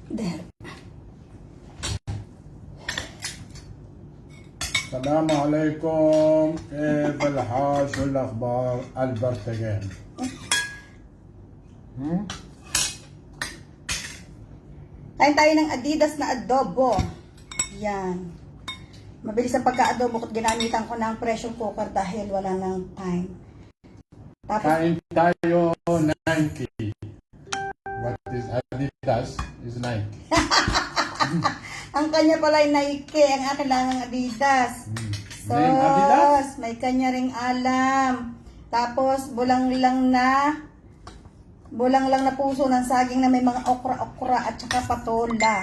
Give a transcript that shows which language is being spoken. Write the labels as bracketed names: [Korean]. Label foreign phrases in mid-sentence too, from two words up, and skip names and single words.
[Filipino] order. [Arabic] السلام عليكم، كيف الحال؟ شو الأخبار؟ البرتقال. [Filipino] Kain tayo ng Adidas na adobo. Yan. Mabilis ang pagka-adobo at ginamitan ko ng [English] pressure cooker [Filipino] dahil wala nang time. Tapos, Kain tayo Nike. [English] What is Adidas is Nike. [Filipino] ang kanya pala ay Nike, ang akin lang ang Adidas. Name Adidas? May kanya ring alam. Tapos, bulang lang na puso ng saging na may mga okra-okra at saka patola.